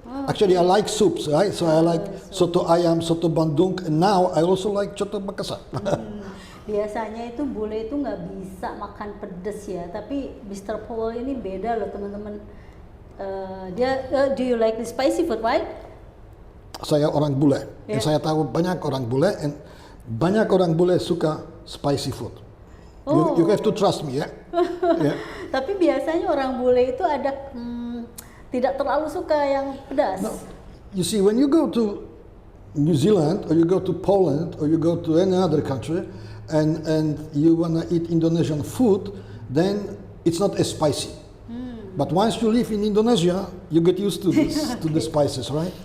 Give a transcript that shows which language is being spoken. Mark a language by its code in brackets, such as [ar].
[en] Actually, I like soups, right? So I like soto ayam, soto bandung, and now I also like Choto Makassar. [id] Biasanya itu bule itu nggak bisa makan pedes ya, tapi Mr. Paul ini beda loh teman-teman. [en] Do you like the spicy food, right? [id] Saya orang bule, dan saya tahu banyak orang bule, and banyak orang bule suka [en] spicy food. You have to trust me, ya. Yeah? [id] Tapi biasanya orang bule itu ada tidak terlalu suka yang pedas. [en] No. You see, when you go to New Zealand, or you go to Poland, or you go to any other country, and you wanna eat Indonesian food, then it's not as spicy. But once you live in Indonesia, you get used to this, to the spices, right?